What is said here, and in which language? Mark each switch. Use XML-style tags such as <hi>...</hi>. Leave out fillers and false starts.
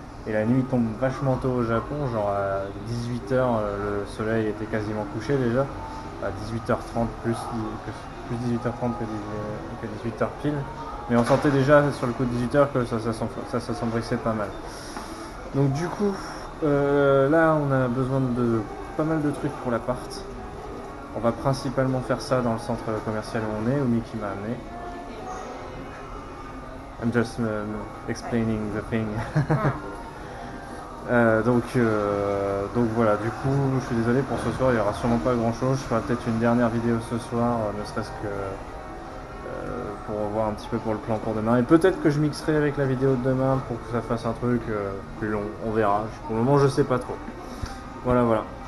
<fr>Et la nuit tombe vachement tôt au Japon, genre à 18h le soleil était quasiment couché déjà, à 18h30 plus 18h30 que 18h pile. Mais on sentait déjà sur le coup de 18h que ça s'assombrissait pas mal. Donc du coup, là on a besoin de pas mal de trucs pour l'appart. On va principalement faire ça dans le centre commercial où on est, où Mickey m'a amené.</fr> <en>I'm just explaining the thing.</en> <fr>Donc voilà, du coup je suis désolé pour ce soir, il n'y aura sûrement pas grand chose. Je ferai peut-être une dernière vidéo ce soir, ne serait-ce que pour voir un petit peu pour le plan pour demain. Et peut-être que je mixerai avec la vidéo de demain pour que ça fasse un truc plus long, on verra. Pour le moment je sais pas trop. Voilà.</fr>